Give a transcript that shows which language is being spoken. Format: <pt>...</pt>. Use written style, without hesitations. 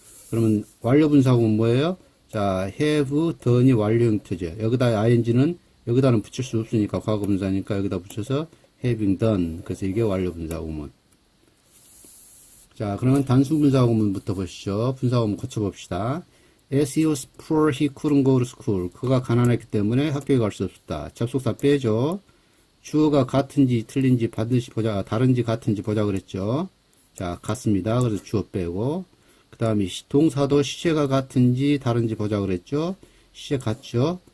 <ko>그러면 완료 분사구문 뭐예요? 자, have, done이 완료 형태죠. 여기다 ing는 여기다는 붙일 수 없으니까 과거 분사니까 여기다 붙여서 having done. 그래서 이게 완료 분사구문. 자, 그러면 단순 분사구문부터 보시죠. 분사구문 고쳐봅시다.</ko> <en>As he was poor, he couldn't go to school.</en> <ko>그가 가난했기 때문에 학교에 갈 수 없었다. 접속사 빼죠. 주어가 같은지 틀린지 반드시 보자. 다른지 같은지 보자 그랬죠. 자, 같습니다. 그래서 주어 빼고. 그 다음에 동사도 시제가 같은지 다른지 보자 그랬죠. 시제 같죠.</ko>